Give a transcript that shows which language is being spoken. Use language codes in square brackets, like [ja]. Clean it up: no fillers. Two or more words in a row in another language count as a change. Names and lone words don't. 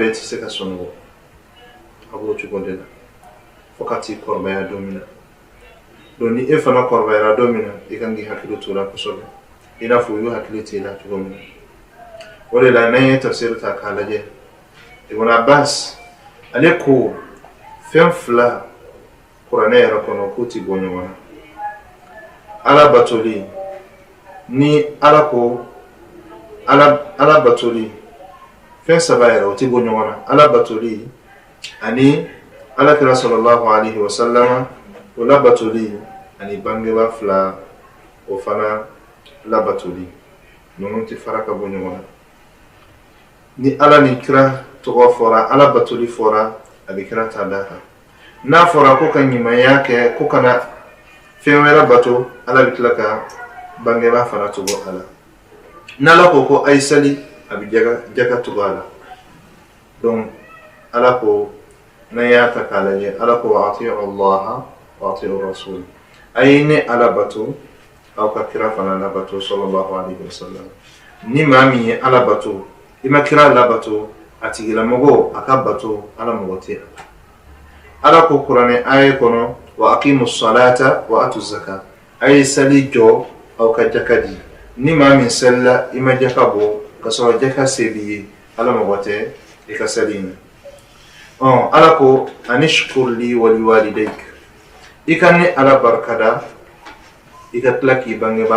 [bm] tɛ se ka sunɔgɔ a b'o cogo de la fo ka t'i kɔrɔbaya don min na donc ni e fana kɔrɔbayara don min na i kan k'i hakili to la kosɛbɛ i n'a fɔ u y'u hakili to i la cogo min na o de la n'an ye tafsir ta k'a lajɛ Ibn Abbas ale ko fɛn 2 kuranɛ yɛrɛ kɔnɔ k'u ti bɔ ɲɔgɔn na Ala batoli ni Ala ko Ala batoli fɛn 3 yɛrɛ o ti bɔ ɲɔgɔn na Ala batoli ani Alakira [ar] صلى الله عليه وسلم [bm] o la batoli ani bangeba 2 o fana la batoli ninnu ti fara ka bɔ ɲɔgɔn na ni Ala ni kira tɔgɔ fɔra Ala batoli fɔra a bɛ kira ta da kan n'a fɔra ko ka ɲumanya kɛ ko kana fɛn wɛrɛ bato Ala bɛ tila ka bangeba fana tugu a la n'Ala ko a ye sali a bɛ jaka tugu a la donc Ala ko n'an y'a ta k'a lajɛ Ala ko [ar] وأطيعوا الله وأطيعوا الرسول [bm] a ye ne Ala bato aw ka kira fana labato [ar] صلى الله عليه وسلم [bm] ni maa min ye Ala bato i ma kira labato a tigilamɔgɔ a ka bato Ala mɔgɔ tɛ Ala ko kuranɛ aya kɔnɔ [ar] وأقيموا الصلاة وآتوا الزكاة [bm] a ye sali jɔ aw ka jaka di ni maa min salila i ma jaka bɔ ka sɔrɔ jaka se b'i ye Ala mɔgɔ tɛ i ka sali na Ala ko [ar] أن اشكر لي ولوالديك [bm] i ka ne Ala barikada i ka tila k'i bangeba